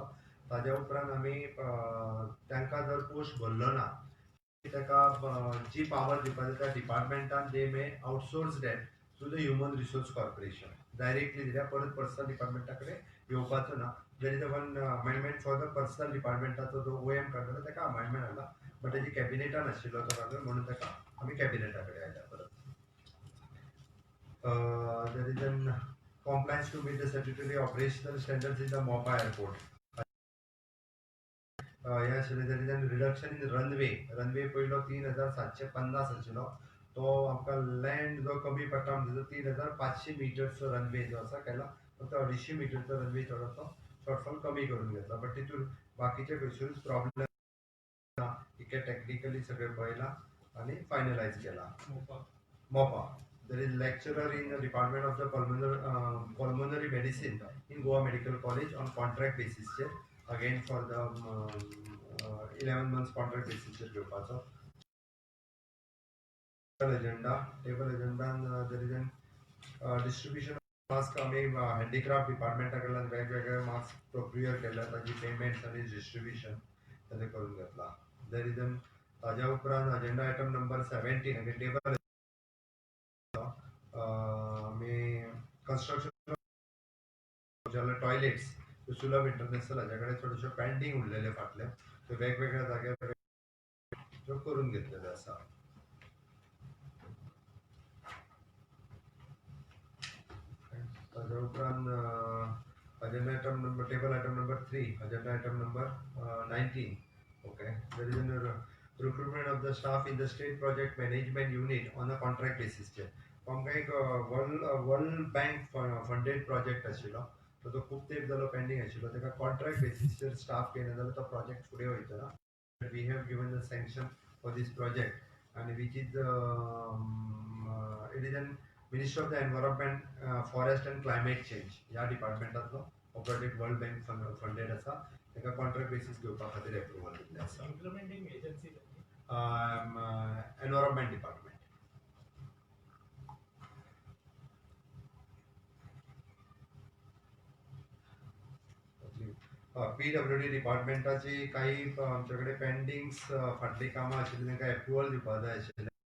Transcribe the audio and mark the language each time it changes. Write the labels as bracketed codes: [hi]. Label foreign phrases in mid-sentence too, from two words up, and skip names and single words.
[kok] ताज्या उपरांत आमी तांकां जर पोस्ट भरलो ना ताका जी पावर दिवपाक त्या डिपार्टमेंटान [en] they may outsource that to the human resource corporation [kok] डायरेक्टली दिल्या परत पर्सनल डिपार्टमेंटाकडे येवपाचो ना. [en] there is one amendment for the personal [kok] डिपार्टमेंटाचो जो OM काडलो ताका अमेंडमेंट आला, बट तेजी कॅबिनेटान आशिल्लो तो कागद म्हणून ताका आमी कॅबिनेटाकडे आयल्या परत. [en] there is an compliance to meet the statutory operational standards in the MOPA airport. Yes, there is a reduction in runway. [kok] Runway पहिलो 3750 आशिल्लो, तो आमकां लँड जो कमी पडटा म्हणजे 3500 मिटरचो रनवे जो आसा केला, फक्त 250 मिटरचो रनवे थोडोसो शॉर्टफॉल कमी करून घेतला. बट तितून बाकीचे खंयसूच प्रॉब्लेम ना, इके टेक्निकली सगळे पळयला आनी फायनलायज केला. MOPA. [en] There is lecturer in the Department of the Pulmonary Medicine in Goa Medical College on contract basis. Again for the 11 months contract basis. Table agenda. There is a distribution of mask. [kok] Handicraft department वेगवेगळे मास्क प्रोक्युअर केला, ताजी पेमेंट्स आणि डिस्ट्रीब्युशन ताजे करून घेतला. [en] there is an [kok] ताज्या उपरांत [en] agenda item number 17 again table construction toilets [kok] सुलभ इंटरनॅशनल हाच्याकडे थोडेशे पेंडिंग उरलेले फाटले, ते वेगवेगळ्या जाग्यार करून घेतलेले आसा. ताज्या उपरांत [en] agenda item number table item number 3 agenda item number 19. OK, there is an recruitment of the staff in the state project management unit on a contract basis. [kok] आमकां एक [en] World Bank funded project [kok] आशिल्लो, तो खूब तेंप जालो पेंडींग आशिल्लो, ताका कॉन्ट्रॅक्ट बेसिसचेर स्टाफ घेयना जाल्यार तो प्रोजेक्ट फुडें वयतलो. [en] we have given the sanction for this project आनी which is it is an Ministry of the Environment Forest and Climate Change [kok] ह्या डिपार्टमेंटांतलो हो प्रोजेक्ट [en] World Bank funded आसा. [kok] ताका [en] contract basis [kok] घेवपा खातीर एप्रुवल दिल्लें आसा. [en] implementing agency environment department. [kok] PWD डिपार्टमेंटाची काही आमच्याकडे पेंडिंग्स फाटली कामां आशिल्ली तांकां एप्रुवल दिवपाक जाय आशिल्लें.